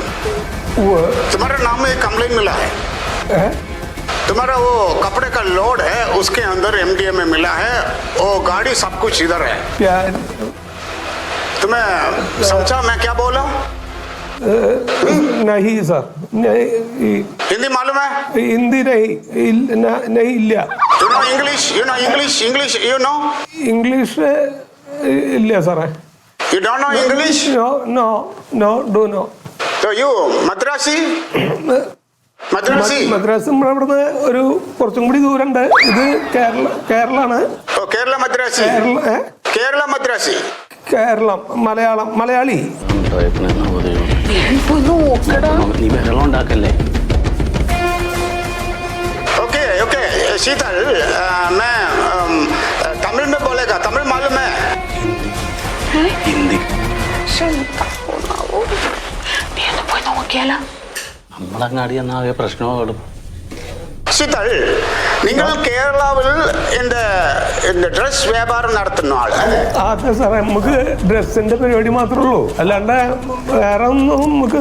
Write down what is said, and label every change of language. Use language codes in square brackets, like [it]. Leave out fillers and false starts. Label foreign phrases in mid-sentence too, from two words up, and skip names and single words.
[hi] तुम्हारे नाम में एक कंप्लेंट मिला है। तुम्हारा वो कपड़े का लोड है, उसके अंदर MDMA मिला है। वो गाड़ी सब कुछ इधर है। तुम्हें समझा मैं क्या बोला? नहीं सर, नहीं। हिंदी मालूम है? हिंदी नहीं इല്ല. [en] You know English? You know? [ml] English ഇല്ല സാറേ. [en] You don't know English? No, do know. So you Madrasi? [ml] മദ്രാസ് ഇവിടുന്ന് ഒരു കുറച്ചും കൂടി ദൂരമുണ്ട്. ഇത് കേരളാണ്. കേരള മദ്രാസി. കേരള മദ്രാസി. കേരളം മലയാളി. നീ വെള്ളം ഉണ്ടാക്കല്ലേ. [hi] ओके शीतल, मैं तमिल में बोलेगा. तमिल मालूम है? [ml] ഹിന്ദി പോയി നോക്കിയാലോ. നമ്മളങ്ങാടി എന്നാകെ പ്രശ്നമാകും. शीतल, നിങ്ങൾ കേരളത്തിൽ இந்த ഡ്രസ് വ്യാപാരം നടത്തുന്ന ആള്? അതെ സാറേ, നമുക്ക് ഡ്രസ്സിന്റെ പരിപാടി മാത്രമേ ഉള്ളൂ, അല്ലാണ്ട് വേറെ ഒന്നും നമുക്ക്